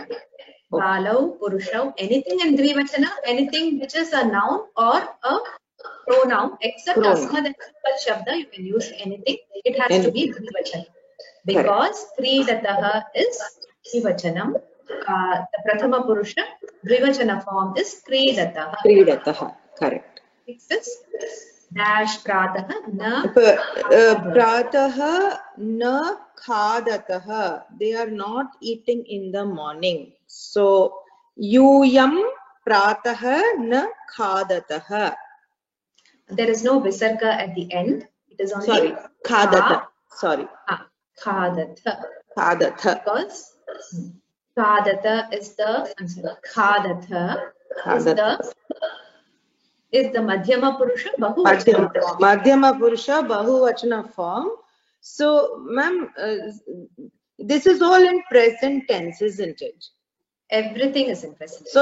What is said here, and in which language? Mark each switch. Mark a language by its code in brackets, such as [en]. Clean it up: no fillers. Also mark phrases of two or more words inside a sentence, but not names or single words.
[sa] Balau, purushau, [en] anything in dvivachana, anything which is a noun or a pronoun, except asmad and simple shabda, you can use anything. It has to be dvivachana. Because kridatah is dvivachanam. The [sa] prathama purusha dvivachana [en] form is kridatah. Kridatah, correct. Next is dash [sa] pratah na pratah na khadatah. [en] They are not eating in the morning. [sa] So yuyam pratah na khadatah. [en] There is no visarga at the end. It is only sorry khadatah. Sorry. Khadatah. Khadatah. Because khadatah is the khadatah is the [sa] madhyama purusha bahuvachana [en] form. [sa] Madhyama purusha bahuvachana [en] form. So, ma'am, this is all in present tense, isn't it? Everything is in present tense.